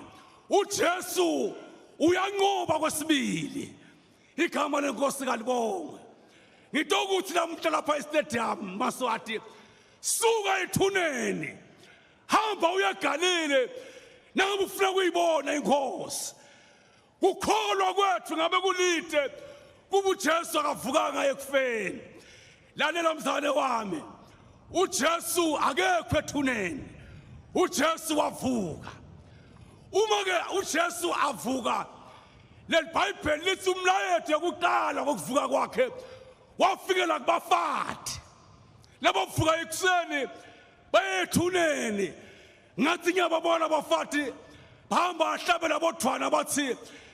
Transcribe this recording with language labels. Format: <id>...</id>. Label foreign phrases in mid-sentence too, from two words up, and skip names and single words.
<ss>uJesu uyanqoba kwesibili igama lenkosi kalibongwe ngitokuthi namhla lapha estadium Maswati suka ethuneni hamba uya eGalile nangabe ufuna kuyibona inkosi ukholwa kwethu ngabe kulide kuba uJesu akavukanga ekufeni lalela mzane wami uJesu akekho ethuneni uJesu wavuka uma ke uJesu avuka leBhayibheli lithi umlayeto yokuqala kokuvuka kwakhe wafikela kubafati labo vuka ekuseni bayethuneni ngathi ngiyababona abafati bahamba ahlabela bodwana bathi</ss>